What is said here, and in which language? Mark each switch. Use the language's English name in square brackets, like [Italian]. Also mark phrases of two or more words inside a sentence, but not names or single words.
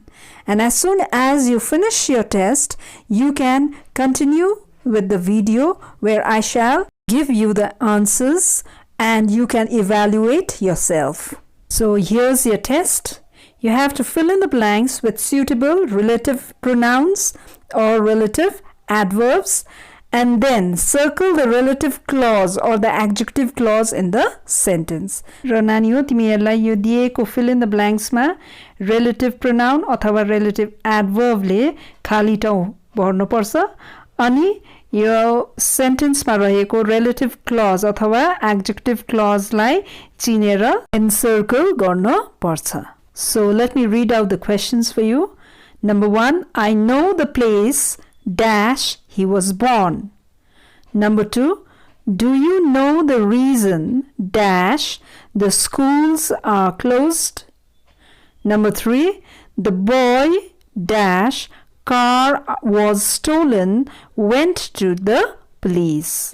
[English] And as soon as you finish your test, you can continue with the video where I shall give you the answers and you can evaluate yourself. So here's your test. You have to fill in the blanks with suitable relative pronouns or relative adverbs, and then circle the relative clause or the adjective clause in the sentence. [Nepali] र नानीहरु तिमीहरुलाई यो दिएको [English] fill in the blanks [Nepali] मा [English] relative pronoun [Nepali] अथवा [English] relative adverb [Nepali] ले खाली ठाउँ भर्नु पर्छ, अनि यो sentence मा रहेको [English] relative clause [Nepali] अथवा [English] adjective clause [Nepali] लाई चिनेर encircle गर्न पर्छ. [English] So let me read out the questions for you. Number 1, I know the place dash he was born. Number 2, do you know the reason dash the schools are closed? Number 3, the boy dash car was stolen went to the police.